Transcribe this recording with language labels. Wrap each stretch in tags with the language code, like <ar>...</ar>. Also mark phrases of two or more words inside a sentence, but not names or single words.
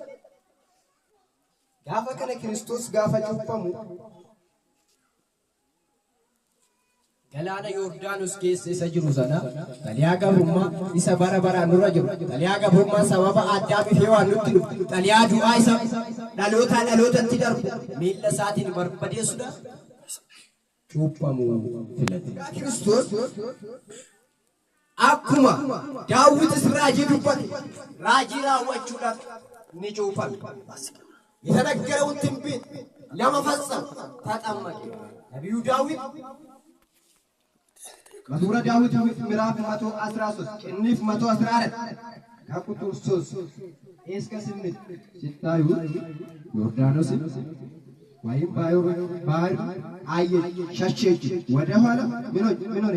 <om>Gaafa kana Kiristoos gaafa cuuphamu galaana Yordaanos keessa isa jiru sana xaliyaa gabrummaa isa bara baraan dura jiru xaliyaa gabrummaa sababa Addaamiif Hewaan nutti dhufu xaliyaa du'aa isa dhalootaa dhalootatti darbu miilla isaatiin barbadeessuudhaaf cuuphamu filate. Kiristoos akkuma Daawitis raajii dubbate raajii raawwachuudhaaf ni cuuphame.</om> <am>የተነገረውን ትንቢት ለመፈጸም ተጠመቀ። ነቢዩ ዳዊት መዝሙረ ዳዊት ምዕራፍ 113 ቅንፍ 114 ከቁጥር 3 እስከ 8 ሲታዩ ዮርዳኖስ ወይም ባህር አየች፣ ሸሸች፣ ወደ ኋላ ምን ሆነች?</am>